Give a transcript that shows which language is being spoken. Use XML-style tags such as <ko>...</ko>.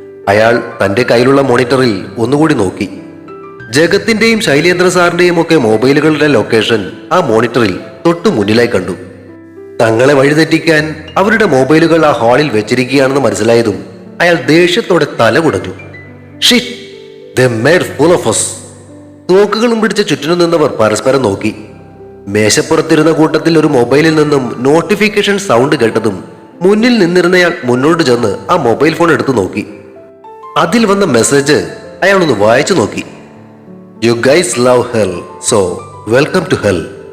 <ml>അയാൾ തന്റെ കയ്യിലുള്ള മോണിറ്ററിൽ ഒന്നുകൂടി നോക്കി. ജഗത്തിന്റെയും ശൈലേന്ദ്ര സാറിന്റെയും ഒക്കെ മൊബൈലുകളുടെ ലൊക്കേഷൻ ആ മോണിറ്ററിൽ തൊട്ടു മുന്നിലായി കണ്ടു. തങ്ങളെ വഴിതെറ്റിക്കാൻ അവരുടെ മൊബൈലുകൾ ആ ഹാളിൽ വെച്ചിരിക്കുകയാണെന്ന് മനസ്സിലായതും അയാൾ ദേഷ്യത്തോടെ തല കുടഞ്ഞു.</ml> <en>Shit, they made fool of us.</en> <ml>തോക്കുകളും പിടിച്ച ചുറ്റിനും നിന്നവർ പരസ്പരം നോക്കി. മേശപ്പുറത്തിരുന്ന കൂട്ടത്തിൽ ഒരു മൊബൈലിൽ നിന്നും നോട്ടിഫിക്കേഷൻ സൗണ്ട് കേട്ടതും മുന്നിൽ നിന്നിരുന്നയാൾ മുന്നോട്ട് ചെന്ന് ആ മൊബൈൽ ഫോൺ എടുത്തു നോക്കി. അതിൽ വന്ന മെസ്സേജ് അയാളൊന്ന് വായിച്ചു നോക്കി.</ml> <en>You guys love hell, so welcome to hell.</en>